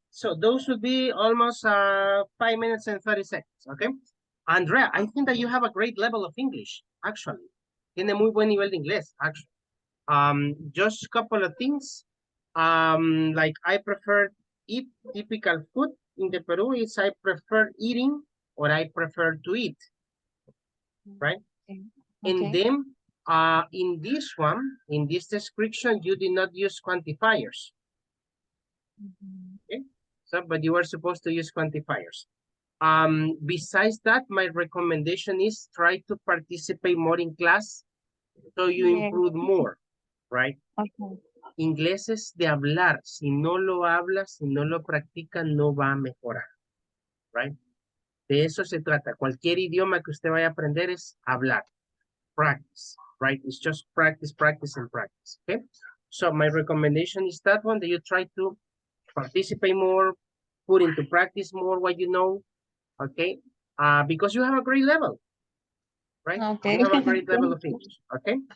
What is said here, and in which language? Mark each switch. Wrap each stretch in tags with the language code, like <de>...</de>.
<en>So those would be almost 5 minutes and 30 seconds, okay? Andrea, I think that you have a great level of English, actually.</en> <es>Tiene muy buen nivel de inglés, actually.</es> <en>Just a couple of things. Like I prefer eat typical food in the Peru is I prefer eating or I prefer to eat, right? Okay. And then in this one, in this description, you did not use quantifiers. Okay, so but you are supposed to use quantifiers. Besides that, my recommendation is try to participate more in class so you Yeah. improve more, right? Okay.</en> <es>Inglés es de hablar. Si no lo hablas, si no lo practicas, no va a mejorar, right? De eso se trata. Cualquier idioma que usted vaya a aprender es hablar.</es> <en>Practice, right? It's just practice, practice, and practice, okay? So my recommendation is that one, that you try to participate more, put into practice more what you know, okay? Because you have a great level, right? Okay. You have a great level of English, okay?</en>